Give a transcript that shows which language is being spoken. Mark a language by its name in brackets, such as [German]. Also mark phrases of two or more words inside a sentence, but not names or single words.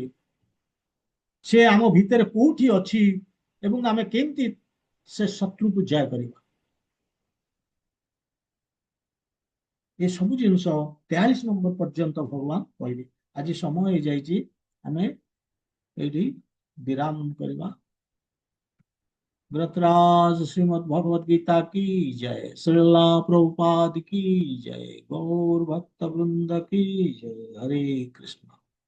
[Odia] ସେ ଆମ ଭିତରେ କୋଉଠି ଅଛି ଏବଂ ଆମେ କେମିତି ସେ ଶତ୍ରୁକୁ ଜୟ କରିବା, ଏ ସବୁ ଜିନିଷ 43 ନମ୍ବର ପର୍ଯ୍ୟନ୍ତ ଭଗବାନ କହିବେ। ଆଜି ସମୟ ହେଇଯାଇଛି, ଆମେ ଏଇଠି ବିରାମ କରିବା। [Hindi] ग्रतराज श्रीमद् भगवद गीता की जय, श्रीला प्रभुपाद की जय, गौर भक्त वृंद की जय। हरे कृष्ण।